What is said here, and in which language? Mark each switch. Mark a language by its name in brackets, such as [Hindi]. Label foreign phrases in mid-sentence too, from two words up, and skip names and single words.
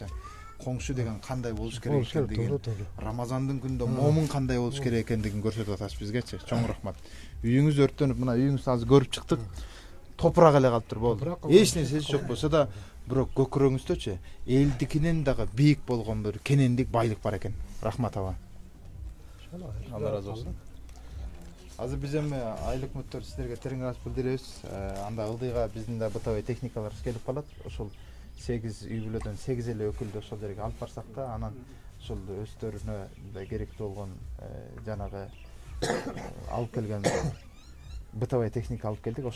[Kyrgyz] Коңшу деген кандай болуш керек экендигин, Рамазандын күндө момун кандай болуш керек экендигин көрсөтүп атасыз бизгечи. Чоң рахмат. Үйүңүз өрттөнүп, мына үйүңүздү азыр көрүп чыктык. Топурак эле калыптыр болду. Эч нерсеси жок болсо да, бирок көкүрөңүздөчү элдикинен дагы бийик болгон бир кенендик байлык бар экен. Рахмат аба. Алла ыраазы болсун. Азыр биз эми айыл өкмөттөр сиздерге терең ыраазычылык билдиребиз. Анда ылдыйга биздин да бытовой техникалар келип калат. Ошол 8 үй бүлөдөн 8 эле өкүлдү ошол жерге алып барсак да, анан ошол өздөрүнө да керектүү болгон жанагы алып келген бытовой техника алып келдик.